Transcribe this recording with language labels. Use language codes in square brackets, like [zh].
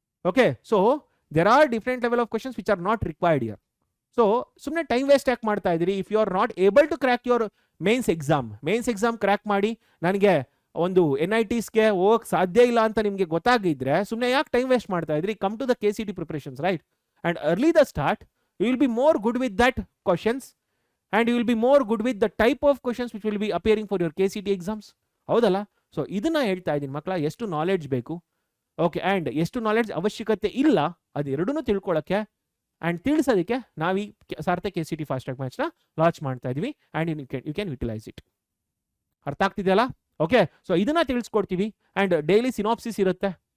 [en] Okay, so there are different level of questions which are not required year. [kn] So ಸುಮ್ಮನೆ time waste ಯಾಕೆ ಮಾಡ್ತಾ ಇದ್ದೀರಿ? [en] if you are not able to crack your mains exam [kn] crack ಮಾಡಿ ನನಗೆ ಒಂದು NITಸ್ಗೆ ಹೋಗಕ್ಕೆ ಸಾಧ್ಯ ಇಲ್ಲ ಅಂತ ನಿಮಗೆ ಗೊತ್ತಾಗಿದ್ರೆ ಸುಮ್ಮನೆ ಯಾಕೆ ಟೈಮ್ ವೇಸ್ಟ್ ಮಾಡ್ತಾ ಇದ್ರಿ? [en] Come to the KCET preparations, right? And early the start, you will be more good with that questions, and you will be more good with the type of questions which will be appearing for your KCET exams. [kn] ಹೌದಲ್ಲ? So ಇದನ್ನ ಹೇಳ್ತಾ ಇದ್ದೀನಿ ಮಕ್ಕಳ, ಎಷ್ಟು knowledge ಬೇಕು. Okay, and ಎಷ್ಟು knowledge ಅವಶ್ಯಕತೆ ಇಲ್ಲ ಅದೆರಡೂ ತಿಳ್ಕೊಳ್ಳೋಕ್ಕೆ ಆ್ಯಂಡ್ ತಿಳಿಸೋದಕ್ಕೆ ನಾವು ಈ Sarthak KCET fast track ಮ್ಯಾಚ್ನ launch ಮಾಡ್ತಾ ಇದ್ವಿ [en] And you can utilise it. [kn] ಅರ್ಥ ಆಗ್ತಿದೆಯಲ್ಲ? ಓಕೆ, ಸೊ ಇದನ್ನ ತಿಳಿಸ್ಕೊಡ್ತೀವಿ ಆ್ಯಂಡ್ ಡೈಲಿ ಸಿನಾಪ್ಸಿಸ್ ಇರುತ್ತೆ.